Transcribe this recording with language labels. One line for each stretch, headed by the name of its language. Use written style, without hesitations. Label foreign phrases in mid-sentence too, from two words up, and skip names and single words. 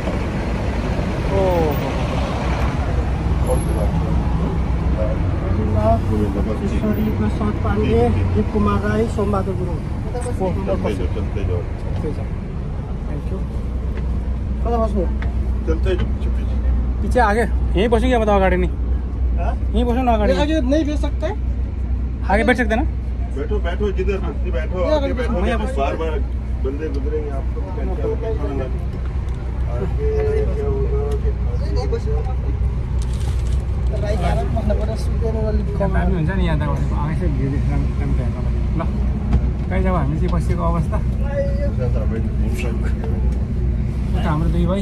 Nepali: ईश्वरी प्रसाद पाण्डे, दीप कुमार राई, सोमबहादुर गुरुङ।
English: thank you.
Nepali: कता बस्नु? पछि आगे यहीँ बस्यौँ क्या? बताओ अगाडि नि यहीँ बस्यौँ न अगाडि।
Hindi: आगे नहीं बैठ सकते? आगे बैठ सकते ना? बैठो बैठो, जिधर बैठो आगे बैठो। बार बार बंदे गुजरेंगे आपको
Nepali: दामी हुन्छ नि यहाँ त। आएछ भ्यू ल। कहीँ जब हामी चाहिँ बसेको अवस्था। हाम्रो दुई भाइ।